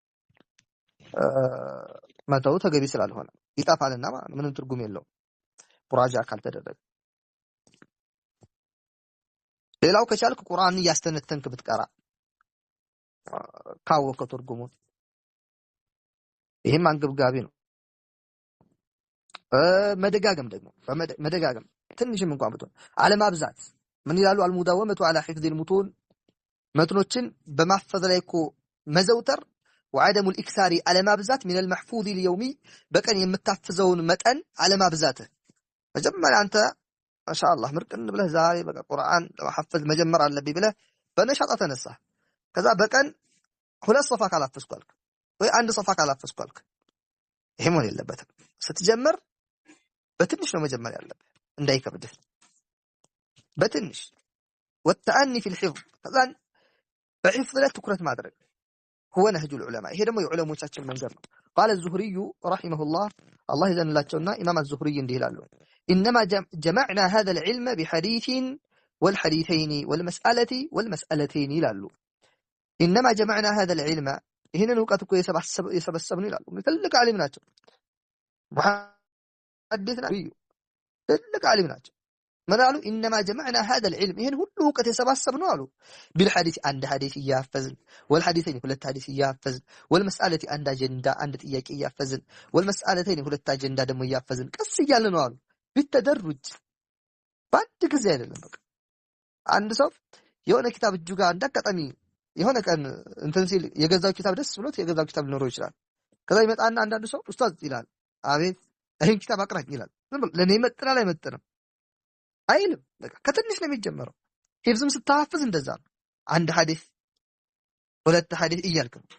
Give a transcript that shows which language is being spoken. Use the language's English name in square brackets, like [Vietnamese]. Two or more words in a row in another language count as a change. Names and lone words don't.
[Amharic] መተው ተገቢ ስላልሆነ ይጣፋልና ምንም ትርጉም የለውም ሙራጃ ካልተደረገ ሌላው ከቻልክ ቁርአን ያስተነተንክ ብትቀራ ካወቀው ትርጉሙ ይሄም አንገብጋቢ ነው መደጋገም ደግሞ መደጋገም ትንሽም እንኳን ብትሆን አለማብዛት ምን ይላሉ [Arabic] المداومة على حفظ [Amharic] المتون መትኖችን በማፈዝ ላይ እኮ መዘውተር [Arabic] وعدم الاكثار [Amharic] አለማብዛት [Arabic] من المحفوظ اليومي [Amharic] በቀን የምታፍዘውን መጠን አለማብዛት መጀመሪያ አንተ ማሻአላህ ምርቅን ብለህ ዛሬ በቃ ቁርአን ለማሐፈዝ መጀመር አለብኝ ብለህ በነሻጣ ተነሳ ከዛ በቀን ሁለት ሶፋ ካላፈዝኳልክ ወይ አንድ ሶፋ ካላፈዝኳልክ ይሄ ማለት የለበትም ስትጀምር በትንሽ ነው መጀመር ያለብህ እንዳይከብድህ በትንሽ [Arabic] والتأني في الحفظ [Amharic] ከዛ በሕፍዝ ላይ ትኩረት ማድረግ [Arabic] هو نهج العلماء [Amharic] ይሄ ደግሞ የዑለሞቻችን መንገድ ነው [Arabic] قال الزهري رحمه الله [Amharic] الله ይዘንላቸውና ኢማም الزهري እንዲህ ይላሉ [Arabic] إنما جمعنا هذا العلم بحديث والحديثين والمسألتين [Amharic] ይላሉ [Arabic] إنما جمعنا هذا العلم [Amharic] ይሄንን ዕውቀት እኮ የሰበሰብነው ይላሉ ትልቅ ዓሊም ናቸው ሙሐዲስ ነብዩ ትልቅ ዓሊም ናቸው ምናሉ [Arabic] إنما جمعنا هذا العلم [Amharic] ይሄን ሁሉ ዕውቀት የሰበሰብነው አሉ بالحديث አንድ ሐዲስ ያፈዝን والحديثين ሁለት ሐዲስ ያፈዝን والمسألة አንድ አጀንዳ አንድ ጥያቄ ያፈዝን والمسألتين ሁለት አጀንዳ ደግሞ ያፈዝን ቀስ እያለ ነው አሉ بالتدرج ባንድ ጊዜ አይደለም በቃ አንድ ሰው የሆነ ኪታብ እጁ ጋር እንዳቀጣሚ የሆነ ቀን እንትን ሲል የገዛው ኪታብ ደስ ብሎት የገዛው ኪታብ ሊኖረው ይችላል ከዛ ይመጣና አንዳንድ ሰው ኡስታዝ ይላል አቤት ይሄን ኪታብ አቅራኝ ይላል ለኔ መጥና ላይ መጥነም አይልም በቃ ከትንሽ ነው የሚጀምረው ሂፍዝም ስታሐፍዝ እንደዛ ነው አንድ ሐዲስ ሁለት ሐዲስ እያልክ